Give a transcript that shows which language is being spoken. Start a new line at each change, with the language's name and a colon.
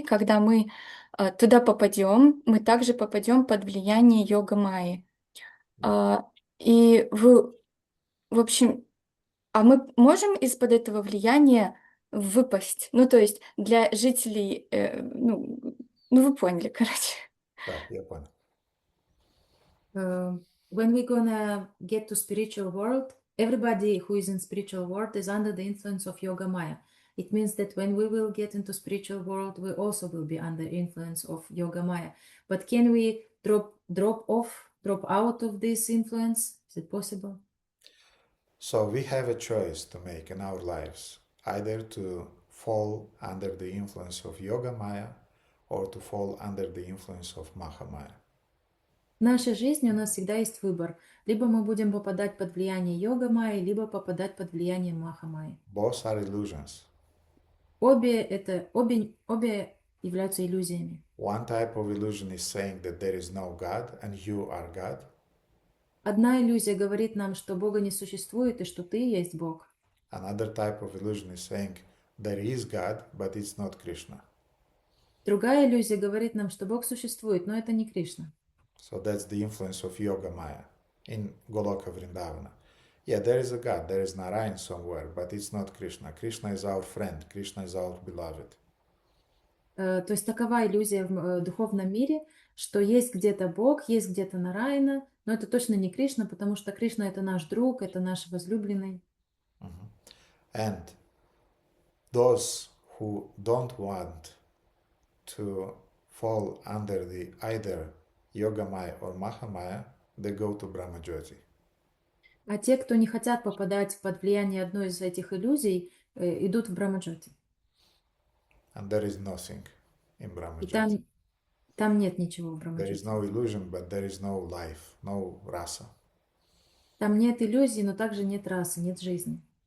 Russian: Когда мы туда попадем, мы также попадем под влияние йога майи. И вы, в общем, мы можем из-под этого влияния выпасть? Ну, то есть для жителей, ну вы поняли, короче. Да, я понял.
English: When we're gonna get to spiritual world, everybody who is in spiritual world is under the influence of Yoga Maya. It means that when we will get into spiritual world, we also will be under influence of Yoga Maya. But can we drop out of this influence? Is it possible? So we have a choice to make in our lives, either to fall under the influence of Yoga Maya or to fall under the influence of Mahamaya.
Russian: В нашей жизни у нас всегда есть выбор. Либо мы будем попадать под влияние йога майи, либо попадать под влияние маха майи.
English: Both are illusions.
Russian: Обе являются иллюзиями.
English: One type of illusion is saying that there is no God and you are God.
Russian: Одна иллюзия говорит нам, что Бога не существует и что ты есть Бог.
English: Another type of illusion is saying there is God, but it's not Krishna.
Russian: Другая иллюзия говорит нам, что Бог существует, но это не Кришна.
English: So that's the influence of Yoga Maya in Goloka Vrindavana. Yeah, there is a God, there is Narayan somewhere, but it's not Krishna. Krishna is our friend, Krishna is our beloved.
Russian: То есть такова иллюзия в духовном мире, что есть где-то Бог, есть где-то Нараяна, но это точно не Кришна, потому что Кришна это наш друг, это наш возлюбленный.
English: And those who don't want to fall under the either Yoga Maya or Mahamaya, they go to Brahma Jyoti.
Russian: А те, кто не хотят попадать под влияние одной из этих иллюзий, идут в Брахмаджоти.
English: And there is nothing in Brahma
Russian: И
English: Jyoti.
Russian: там нет ничего в
English: There is
Russian: Брахмаджоти.
English: no illusion, but there is no life, no rasa.
Russian: Там нет иллюзий, но также нет расы, нет жизни.